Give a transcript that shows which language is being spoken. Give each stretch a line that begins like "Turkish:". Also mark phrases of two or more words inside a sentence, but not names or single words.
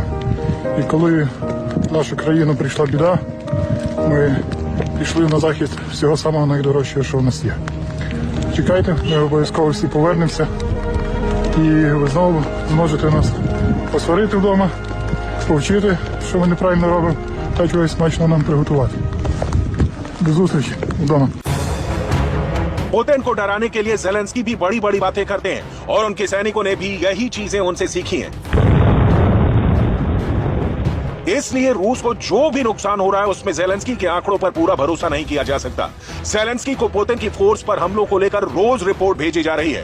Ukrainian: І коли в нашу країну прийшла біда, ми пішли на захист всього самого найдорожчого, що в нас є. Чекайте, ми обов'язково всі повернемося, і ви знову зможете нас посварити вдома, повчити, що ми неправильно робимо, та чогось смачно нам приготувати. До зустрічі вдома.
Hindi: पुतिन को डराने के लिए ज़ेलेंस्की भी बड़ी बड़ी बातें करते हैं और उनके सैनिकों ने भी यही चीजें उनसे सीखी हैं। इसलिए रूस को जो भी नुकसान हो रहा है उसमें ज़ेलेंस्की के आंकड़ों पर पूरा भरोसा नहीं किया जा सकता। ज़ेलेंस्की को पुतिन की फोर्स पर हमलों को लेकर रोज रिपोर्ट भेजी जा रही है।